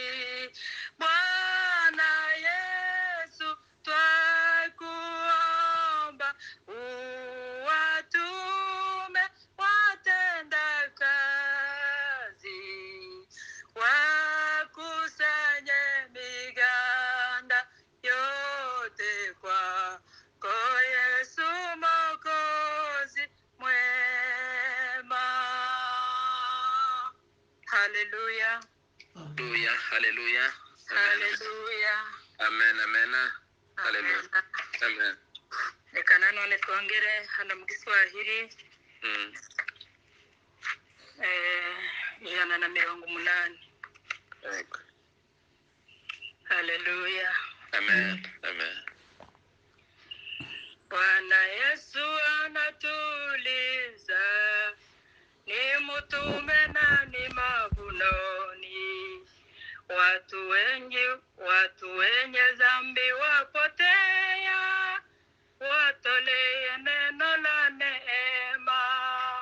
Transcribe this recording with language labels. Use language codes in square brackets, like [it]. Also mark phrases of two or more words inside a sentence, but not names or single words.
[sw] Bwana Yesu twakuomba, uwatume watenda kazi, wakusanye miganda yote kwako Yesu Mwokozi mwema. Haleluya. Haleluya, haleluya. Haleluya. Amen, amen. Haleluya. Amen. [rw] Reka nanone twongere hano mu Giswahili. 180. [sw] Haleluya. Amen, amen. Bwana Yesu anatuliza, ni mtume na ni mavunoni. Watu wenye dhambi wapotea, watolee neno la neema.